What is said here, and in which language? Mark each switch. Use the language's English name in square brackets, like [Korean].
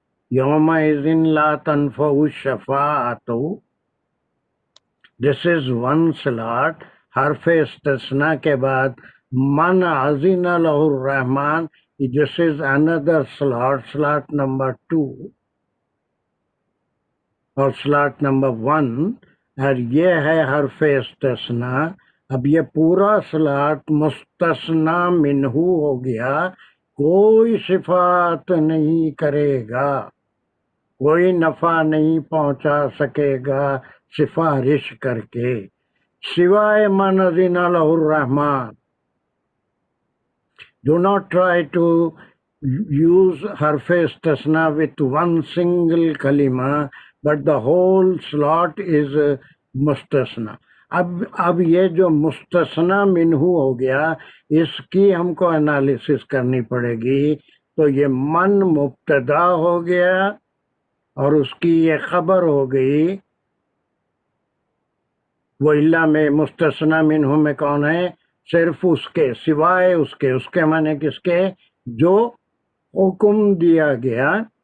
[Arabic] یومئذ لا تنفع الشفاعۃ، [English] This is one slot. [Urdu] حرف استثناء کے بعد [Arabic] من اذن لہ الرحمن، [English] this is اندر slot number 2 [Urdu] اور سلاٹ نمبر 1، اور یہ ہے حرف استثناء. اب یہ پورا سلاٹ مستثنا منہو ہو گیا. کوئی شفاعت نہیں کرے گا، کوئی نفع نہیں پہنچا سکے گا سفارش کر کے، سوائے [Arabic] من اذن لہ الرحمن. [English] Do not try to use حرف استثناء with one single kalima but the whole slot is مستثنا. [Urdu] اب یہ جو مستثنا منہ ہو گیا اس کی ہم کو انالیسس کرنی پڑے گی. تو یہ من مبتدا ہو گیا اور اس کی یہ خبر ہو گئی. وہ اللہ میں مستثنا منہ میں کون ہے؟ صرف اس کے سوائے اس کے معنی کس کے؟ جو حکم دیا گیا.